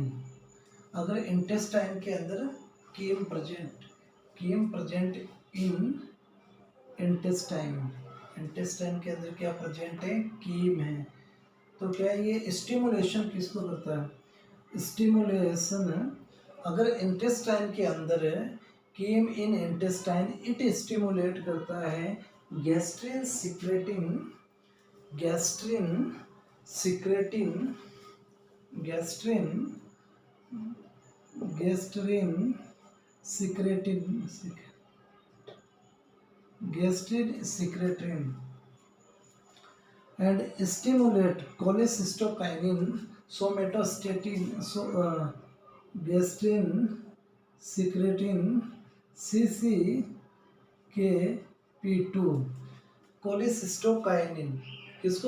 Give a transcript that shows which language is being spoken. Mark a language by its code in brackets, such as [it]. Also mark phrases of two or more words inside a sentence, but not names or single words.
[hi] अगर इंटेस्टाइन के अंदर कीम [en] present in intestine [hi] के अंदर क्या प्रेजेंट है? कीम है। तो क्या ये स्टिमुलेशन किसको करता है? स्टिमुलेशन अगर इंटेस्टाइन के अंदर है, [en] chyme in intestine, it stimulate [hi] करता है गैस्ट्रिन [en] secretin and stimulate cholecystokinin, somatostatin, gastrin secretin CCKP2। [hi] cholecystokinin किसको?